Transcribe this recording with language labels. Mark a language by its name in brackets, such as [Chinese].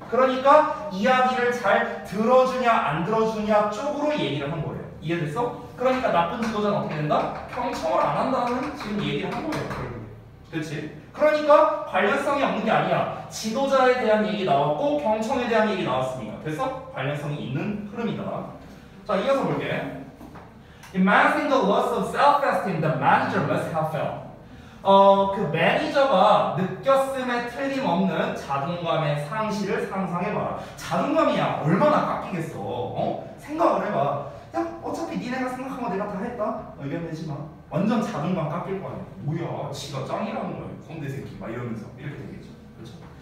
[Korean] 그러니까 이야기를 잘 들어주냐 안 들어주냐 쪽으로 얘기를 한 거예요. 이해됐어? 그러니까 나쁜 지도자는 어떻게 된다? 경청을 안 한다는 지금 얘기를 한 거예요. 결국에. 그치? 그러니까 관련성이 없는 게 아니야. 지도자에 대한 얘기 나왔고 경청에 대한 얘기 나왔으니까. 됐어? 관련성이 있는 흐름이다. 자, 이어서 볼게. [English] In managing the loss of self-esteem, the manager must have felt. [Korean] 그 매니저가 느꼈음에 틀림없는 자존감의 상실을 상상해봐라. 자존감이야 얼마나 깎이겠어. 생각을 해봐. 야 어차피 니네가 생각한 거 내가 다 했다. 의견 내지 마. 완전 자존감 깎일 거 아니야. 뭐야 지가 짱이라는 거야. 꼰대 새끼 막 이러면서 이렇게 되겠죠. 그렇죠?